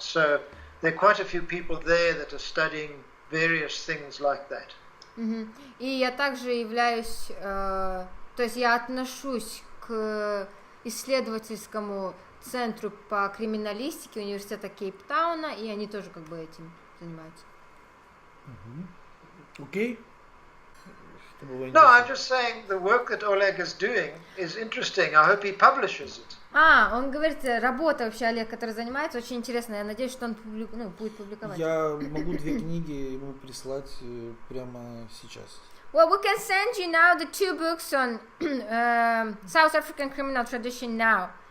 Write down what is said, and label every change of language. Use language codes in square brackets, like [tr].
[en] So there are quite a few people there that are studying various things like that. Mm-hmm. [ru] И я также являюсь, то есть я отношусь к исследовательскому центру по криминалистике Университета Кейптауна, и они тоже как бы этим занимаются. Окей. [en] No, I'm just saying the work that Oleg is doing is interesting. I hope he publishes it. [ru] Он говорит, работа вообще Олег, который занимается, очень интересная. Я надеюсь, что он будет публиковать. Я могу 2 книги ему прислать прямо сейчас. [en] Well, we can send you now the 2 books on South African criminal tradition now.